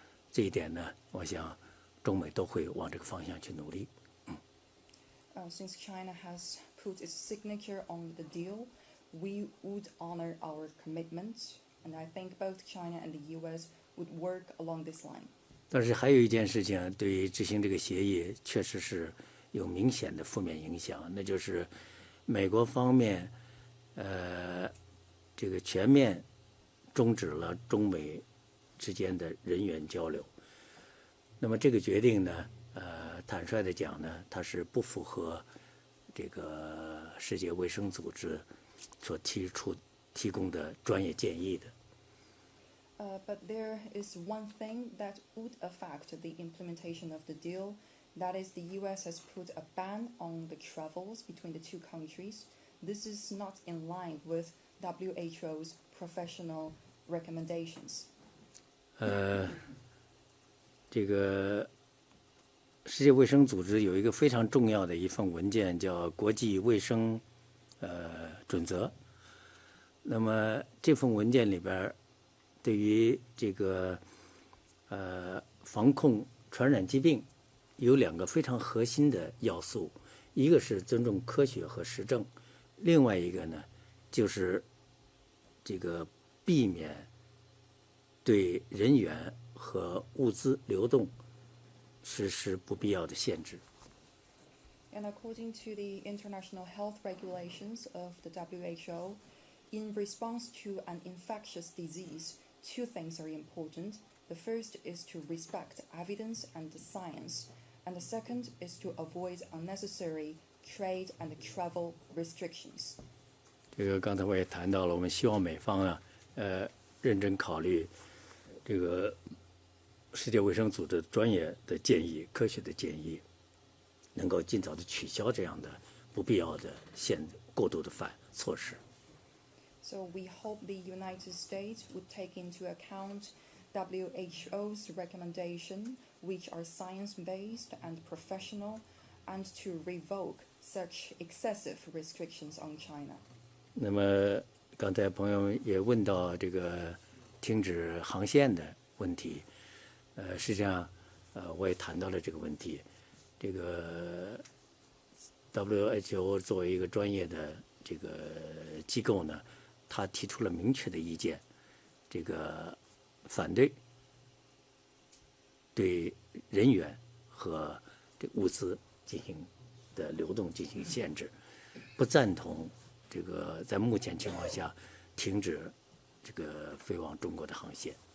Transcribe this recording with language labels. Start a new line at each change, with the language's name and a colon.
Chinese: 这一点呢，我想中美都会往这个方向去努力。
English: Since China has put its signature on the deal, we would honor our commitment, and I think both China and the US would work along this line.
Chinese: 但是还有一件事情，对于执行这个协议确实是有明显的负面影响，那就是美国方面，这个全面终止了中美之间的人员交流。那么这个决定呢，坦率的讲呢，它是不符合这个世界卫生组织所提供的专业建议的。
English: But there is one thing that would affect the implementation of the deal. That is, the US has put a ban on the travels between the two countries. This is not in line with WHO's professional recommendations.
Chinese: 这个世界卫生组织有一个非常重要的一份文件，叫《国际卫生准则》。那么这份文件里边，对于这个防控传染疾病有两个非常核心的要素，一个是尊重科学和实证，另外一个呢就是这个避免对人员和物资流动实施不必要的限制。
English: And according to the international health regulations of the WHO, in response to an infectious disease, two things are important. The first is to respect evidence and science, and the second is to avoid unnecessary trade and travel restrictions.
Chinese: 这个刚才我也谈到了，我们希望美方啊，认真考虑这个世界卫生组织专业的建议、科学的建议，能够尽早的取消这样的不必要的过度的措施。
English: So we hope the United States would take into account WHO's recommendation, which are science-based and professional, and to revoke such excessive restrictions on China.
Chinese: 那么刚才朋友也问到这个停止航线的问题，实际上我也谈到了这个问题。这个 WHO 作为一个专业的这个机构呢，他提出了明确的意见，这个反对对人员和这物资进行的流动进行限制，不赞同这个在目前情况下停止这个飞往中国的航线。